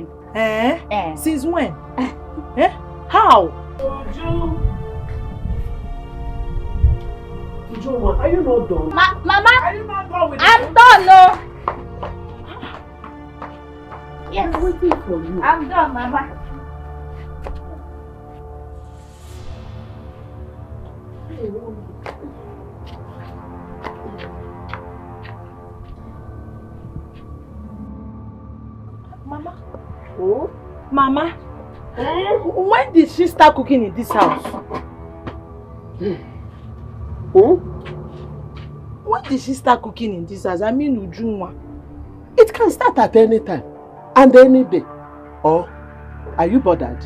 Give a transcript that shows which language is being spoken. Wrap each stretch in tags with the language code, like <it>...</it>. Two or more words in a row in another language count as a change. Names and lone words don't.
<en>Since when? How? Uju, are you not done? Mama! Are you not done with I'm done, no! Yes. I'm waiting for you. I'm done, Mama. Mama? Oh? Mama? When did she start cooking in this house? When did she start cooking in this house? I mean, Ujunwa. It can start at any time and any day. Or are you bothered?</en>